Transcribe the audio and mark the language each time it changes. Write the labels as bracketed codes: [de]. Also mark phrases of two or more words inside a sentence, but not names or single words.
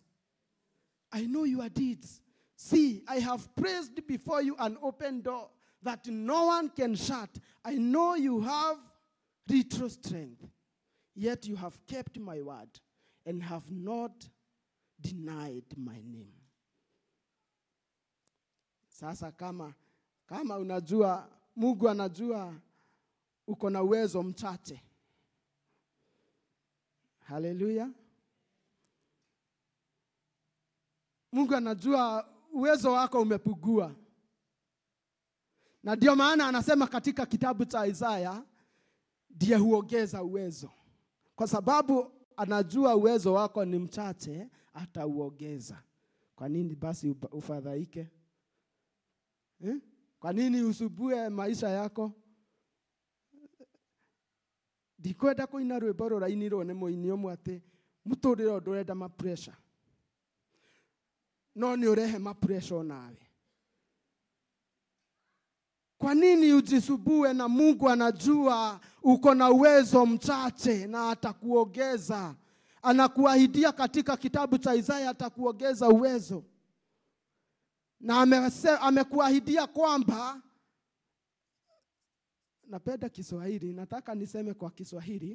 [en] I know your deeds. See, I have placed before you an open door that no one can shut. I know you have little strength, yet you have kept my word and have not denied my name. [sw] Sasa kama unajua, Mungu anajua uko na uwezo mchache. Haleluya. Mungu anajua uwezo wako umepungua. Na ndio maana anasema katika kitabu cha Isaya, ndiye huongeza uwezo. Kwa sababu anajua uwezo wako ni mchache, atauongeza. Kwa nini basi ufadhaike? Kwa nini usubue maisha yako? [mer] Ndikwenda kuina rwimbo rurainirwo ni muini umwe ati muturire ndurenda ma pressure. No ni urehe ma pressure nawe. [sw] Kwa nini ujisubue na Mungu anajua uko na uwezo mchache na atakuongeza? Anakuahidia katika kitabu cha Isaya atakuongeza uwezo. Na amekuahidia kwamba, napenda Kiswahili, nataka niseme kwa Kiswahili.